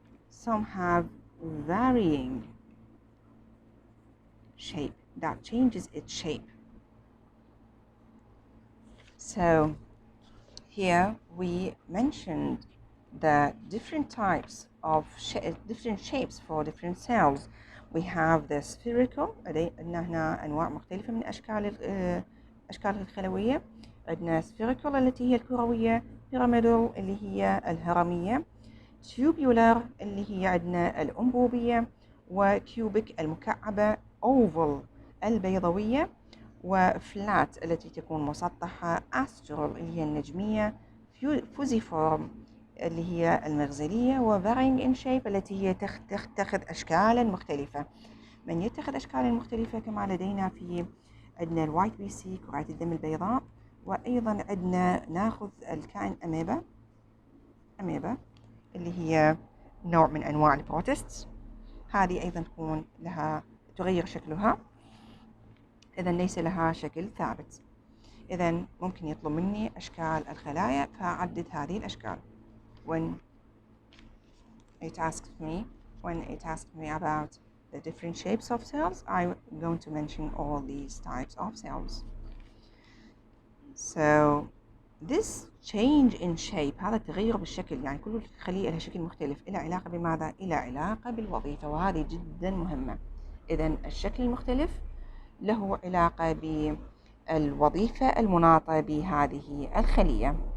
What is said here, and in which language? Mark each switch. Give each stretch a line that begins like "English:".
English: some have varying shape that changes its shape. So here we mentioned the different types of different shapes for different cells. We have the spherical،
Arabic: عندنا هنا أنواع مختلفة من أشكال الخلوية. عندنا spherical التي هي الكروية، pyramidal اللي هي الهرمية، tubular اللي هي عندنا الأنبوبية، وكيوبيك المكعبة، oval البيضوية، وفلات التي تكون مسطحة، astral اللي هي النجمية، fusiform اللي هي المغزلية، و
English: varying in shape
Arabic: التي هي تتخذ أشكالا مختلفة. من يتخذ أشكالا مختلفة كما لدينا في عندنا الوايت بي سي، كرات الدم البيضاء، وأيضا عندنا ناخذ الكائن أميبا اللي هي نوع من أنواع البروتيستس. هذه أيضا تكون لها تغير شكلها، إذا ليس لها شكل ثابت. إذا ممكن يطلب مني أشكال الخلايا فأعدد هذه الأشكال.
English: When it asks me about the different shapes of cells, I'm going to mention all these types of cells. So this change in shape،
Arabic: هذا التغير بالشكل، يعني كل خلية لها شكل مختلف، إلى علاقة بماذا؟ إلى علاقة بالوظيفة، وهذه جدا مهمة. إذا الشكل المختلف له علاقة بالوظيفة المناطة بهذه الخلية.